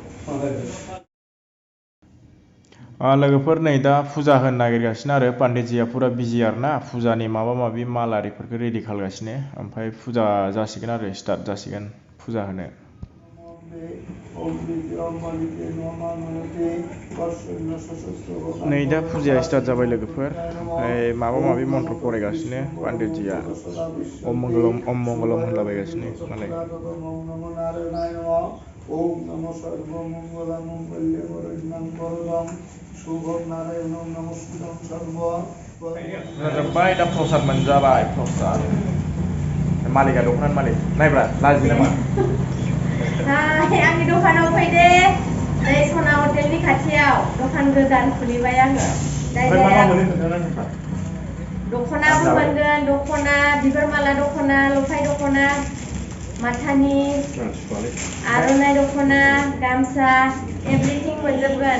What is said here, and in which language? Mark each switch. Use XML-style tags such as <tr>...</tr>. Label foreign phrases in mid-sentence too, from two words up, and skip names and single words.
<brx>लोगोफोर, नै दा फुजा होनो नागिरगासिनो आरो पान्डितजिया फुरा बिजि आरो ना, फुजानि माबा माबि माल आरिफोरखौ रेडि खालामगासिनो, ओमफ्राय फुजा जासिगोन आरो स्टार्ट जासिगोन फुजा होनो। नै दा फुजाया स्टार्ट जाबाय लोगोफोर, ओमफ्राय माबा माबि मन्त्र फरायगासिनो पान्डितजिया,</brx> <sa>अम मंगलम</sa> <brx>होनलाबायगासिनो मालाय।</brx> <sa>ओम नमो सर्वमंगलमांगल्ये शुभम नारायणं नमस्कृतं सर्व।</sa> <brx>जोब्बाय दा प्रसाद मोनजाबाय, प्रसाद। मालिका दख'नानि मालिक नायब्रा, लाजियो नामा? हाय, आंनि दखानाव फैदे। नै सना हटेलनि खाथियाव दखान गोदान खुलिबाय आङो। दख'नाबो मोनगोन, दख'ना, बिबार माला दख'ना, लफाय दख'ना, माथानि आर'नाइ दख'ना, गामसा, एभ्रिथिं मोनजोबगोन।</brx>